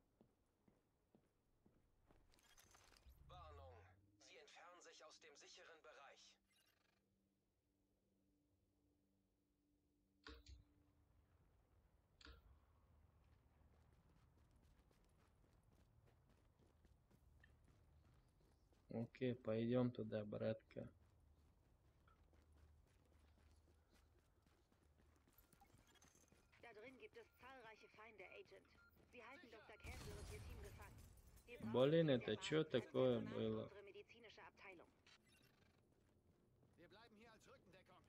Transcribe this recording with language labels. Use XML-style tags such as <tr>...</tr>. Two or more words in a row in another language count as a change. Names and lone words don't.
<de>Warnung. Sie entfernen sich aus dem sicheren Bereich.</de> <ru>Окей, пойдем туда, братка.</ru> <de>Da drin gibt es zahlreiche Feinde, Agent. Sie halten Dr. Campbell und ihr Team gefangen. Wir brauchen</de> <ru>Блин,</ru> <de>dringend</de> <ru>это что</ru> <de>erfahrenes</de> <ru>такое</ru> <de>Personal für</de> <ru>было?</ru> <de>unsere medizinische Abteilung. Wir bleiben hier als Rückendeckung.</de>